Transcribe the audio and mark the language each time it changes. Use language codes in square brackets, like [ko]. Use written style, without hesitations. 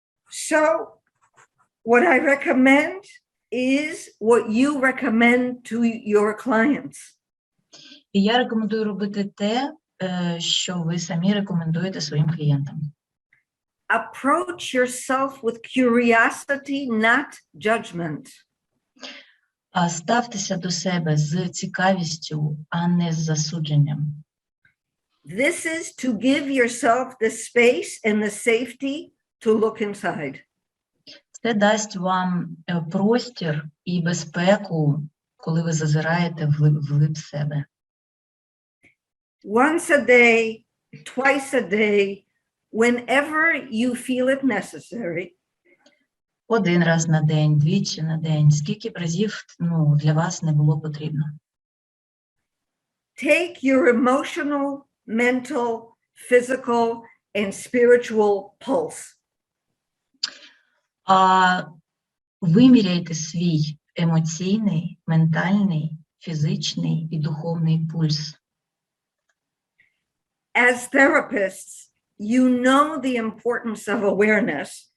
[en] So what I recommend is what you recommend to your clients. [uk] І я рекомендую робити те, що ви самі рекомендуєте своїм клієнтам. [en] Approach yourself with curiosity, not judgment. [uk] Ставтеся до себе з цікавістю, а не з засудженням. [en] This is to give yourself the space and the safety to look inside. [uk] Це дасть вам простір і безпеку, коли ви зазираєте вглиб себе. [en] Once a day, twice a day, whenever you feel it necessary. [uk] Один раз на день, двічі на день, скільки б разів для вас не було потрібно. [en] take your emotional, mental, physical, and spiritual pulse. [uk] Виміряйте свій емоційний, ментальний, фізичний і духовний пульс. [en] As therapists, you know the importance of awareness.